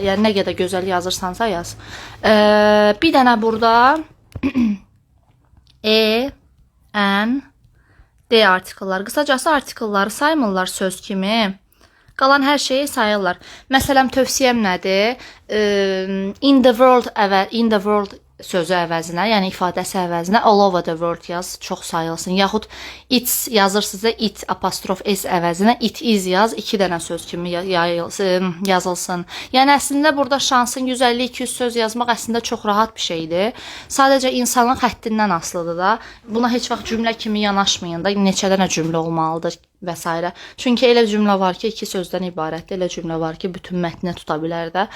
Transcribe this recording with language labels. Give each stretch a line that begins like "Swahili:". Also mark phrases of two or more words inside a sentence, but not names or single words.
Azerbaijani: Yəni, nə qədər gözəl yazırsansa yaz. Bir dənə burada E, N, D artikellar. Qısacası artikelları saymırlar söz kimi. Qalan hər şeyi sayırlar. Məsələn, tövsiyəm nədir?
English: In the world
Azerbaijani: sözü əvəzinə, yəni ifadəsi əvəzinə
English: all over the world
Azerbaijani: yaz, çox sayılsın. Yaxud it's yazırsınızda it apostrof s əvəzinə
English: it is
Azerbaijani: yaz, 2 dənə söz kimi yazılsın. Yəni, əslində burada şansın 150-200 söz yazmaq əslində çox rahat bir şeydir. Sadəcə insanın xəttindən asılıdır da. Buna heç vaxt cümlə kimi yanaşmayın da, neçə dənə cümlə olmalıdır və s. Çünki elə cümlə var ki, 2 sözdən ibarətdir, elə cümlə var ki, bütün mətni tuta bilər də.